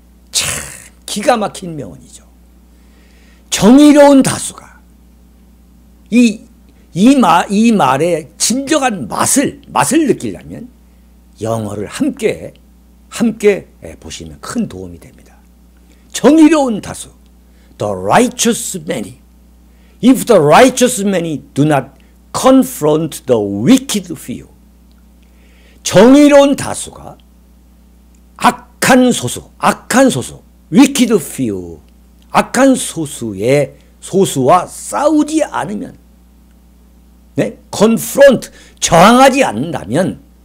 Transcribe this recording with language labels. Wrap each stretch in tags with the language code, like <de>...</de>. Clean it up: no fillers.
<ko>참 기가 막힌 명언이죠. 정의로운 다수가 이 말의 진정한 맛을 느끼려면 영어를 함께 보시면 큰 도움이 됩니다. 정의로운 다수,</ko> <en>the righteous many. If the righteous many do not confront the wicked few.</en> <ko>정의로운 다수가 악한 소수,</ko> <en>wicked few,</en> <ko>악한 소수와 싸우지 않으면, confront, 저항하지 않는다면</ko>